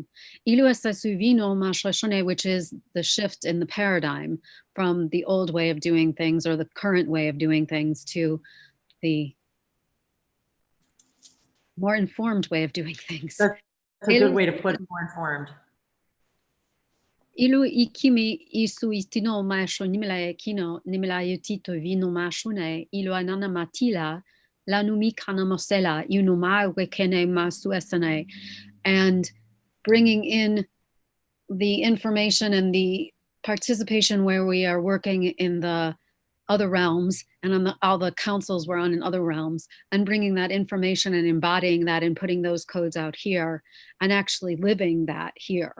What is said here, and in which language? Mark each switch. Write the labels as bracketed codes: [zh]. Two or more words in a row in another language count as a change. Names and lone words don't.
[en] Which is the shift in the paradigm from the old way of doing things, or the current way of doing things, to the more informed way of doing things. That's a good way to put it, more informed. Ilu ikimi isu istino maisho nimela kino nimela yutito vino mashune ilu anana matila la numi kana mosela yunuma wekene masu esane, and bringing in the information and the participation where we are working in the other realms and on all the councils we're on in other realms, and bringing that information and embodying that and putting those codes out here and actually living that here.